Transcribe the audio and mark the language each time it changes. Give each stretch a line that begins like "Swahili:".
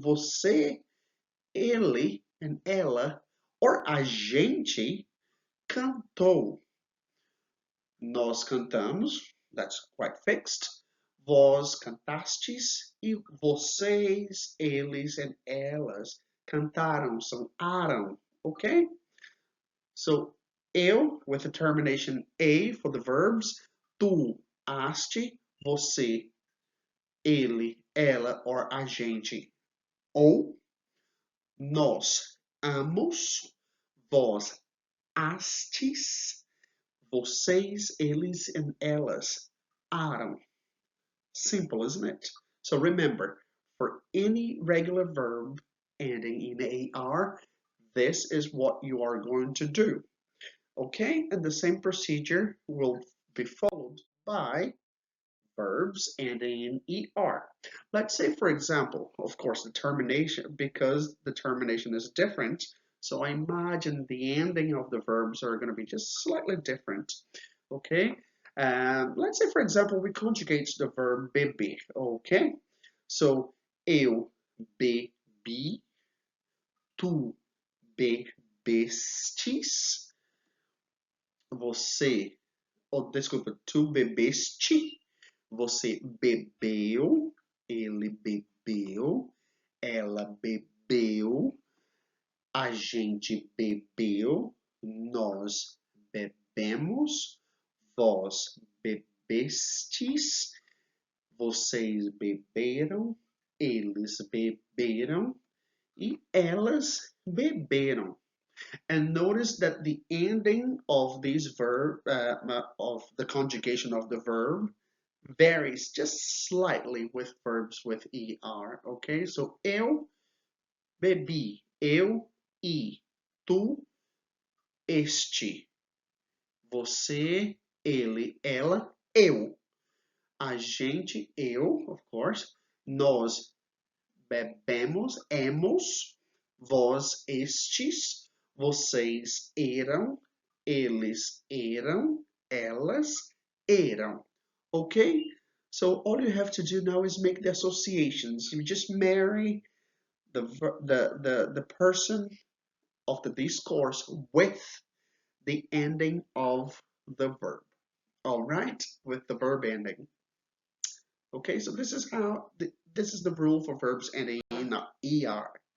Portuguese: Você, ele, and ela, or a gente cantou. Nós cantamos,
English: that's quite fixed.
Portuguese: Vós cantastes e vocês, eles, and elas cantaram, são aram, okay?
English: So, eu, with the termination a for the verbs,
Portuguese: tu, haste, você, ele, ela,
English: or
Portuguese: a gente. Ou, nós amos, vós hastes, vocês, eles, and elas aram.
English: Simple, isn't it? So remember, for any regular verb ending in AR, this is what you are going to do. Okay? And the same procedure will be followed by verbs ending in ER. Let's say, for example, of course, the termination, because the termination is different, so I imagine the ending of the verbs are going to be just slightly different. Okay? Let's say, for example, we conjugate the verb beber. Okay?
Portuguese: So, eu bebi, tu bebestes, você, oh, desculpa, tu bebeste, você bebeu, ele bebeu, ela bebeu, a gente bebeu, nós bebemos, vós bebestes, vocês beberam, eles beberam e elas beberam.
English: And notice that the ending of this verb, of the conjugation of the verb, varies just slightly with verbs with ER, okay?
Portuguese: So, eu bebi, eu e, tu, este, você, ele, ela, eu, a gente, eu,
English: of course,
Portuguese: nós bebemos, emos, vós estes, vocês eram, eles eram, elas eram.
English: Okay? So all you have to do now is make the associations. You just marry the person of the discourse with the ending of the verb. All right? With the verb ending. Okay, so this is the rule for verbs ending in ER.